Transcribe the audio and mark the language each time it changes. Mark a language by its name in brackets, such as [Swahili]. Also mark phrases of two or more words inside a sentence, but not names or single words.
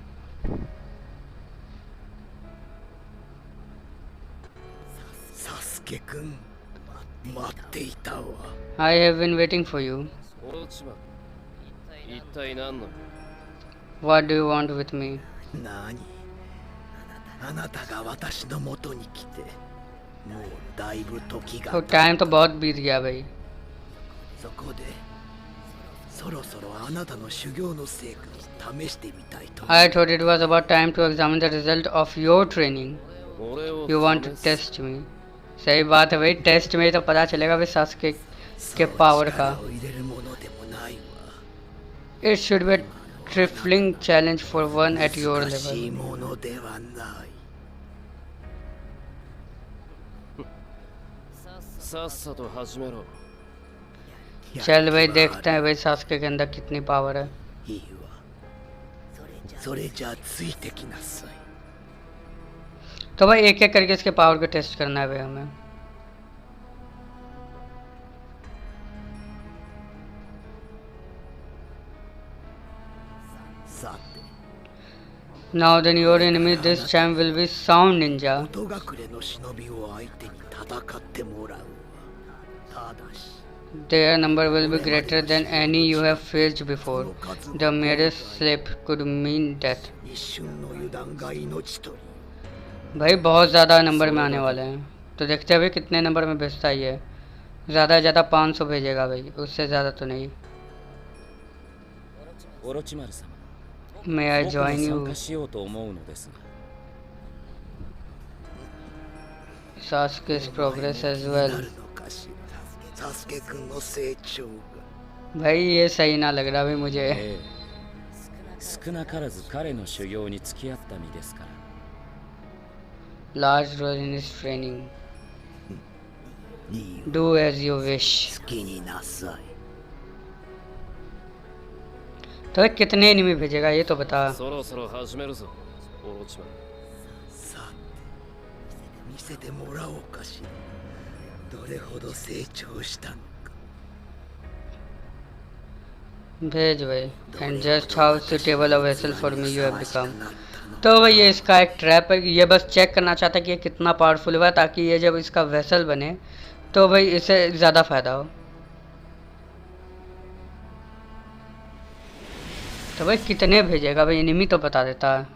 [Japanese] サスケくん待っていたわ。 [English] I have been waiting for you. [Japanese] オロチマ一体何の [English] What do you want with me? [Japanese] 何あなたが私の元に来てもうだいぶ時が [Hindi] तो [Japanese] 経った。 [Hindi] टाइम तो बहुत बीत गया भाई. [Japanese] そこでそろそろあなたの修行の成果を試してみたいと。 [English] I thought it was about time to examine the result of your training. [Japanese] 俺を [English] You want to test me? [Hindi] सही बात है भाई. टेस्ट में ही तो पता चलेगा भाई Sasuke के पावर का. [Japanese] 力を入れるものでもないわ。 [English] It should be a trifling challenge for one at your [Japanese] 難しい [English] level. [Japanese] ものではない。さっさと始めろ [Hindi] चल भाई देखते हैं भाई Sasuke के अंदर कितनी पावर है. [Japanese] いいわ。それじゃあついてきなさい。 [Hindi] तो भाई एक एक करके इसके पावर को टेस्ट करना है भाई हमें. [Japanese] さて [English] Now then your enemy this time will be Sound Ninja. [Japanese] 音隠れの忍びを相手に戦ってもらうわ。ただし [English] Their number will be greater than any you have faced before. The merest slip could mean death. [Japanese] 一瞬の油断が命取り。 [Hindi] भाई बहुत ज़्यादा नंबर में आने वाले हैं. तो देखते हैं भाई कितने नंबर में भेजता है ये. ज़्यादा से ज़्यादा 500 भेजेगा भाई. उससे ज़्यादा तो नहीं. [Japanese] オロチマル様 [English] May I [Japanese] 僕も [English] join [Japanese] 参 [English] you? [Japanese] 加しようと思うのですが [English] Sasuke's progress as [Japanese] な [English] well. [Japanese] るのかしら。サスケ君の成長が。 [Hindi] भाई ये सही ना लग रहा भाई मुझे. [Japanese] ええ少なからず彼の修行に付き合った身ですから [English] Large role in his training. [Japanese] いいよ [English] Do as you wish. [Japanese] 好きになさい。 [Hindi] तो भाई कितने एनिमी भेजेगा ये तो बता. [Japanese] そろそろ始めるぞオロチマさて見せてもらおうかしら。どれほど成長したのか。 [Hindi] भेज भाई। [English] And just how suitable a vessel for me you have become. [Hindi] तो भाई ये इसका एक ट्रैप है, ये बस चेक करना चाहता है कि ये कितना पावरफुल हुआ, ताकि ये जब इसका वेसल बने तो भाई इसे ज़्यादा फ़ायदा हो। तो भाई कितने भेजेगा भाई, एनिमी तो बता देता है।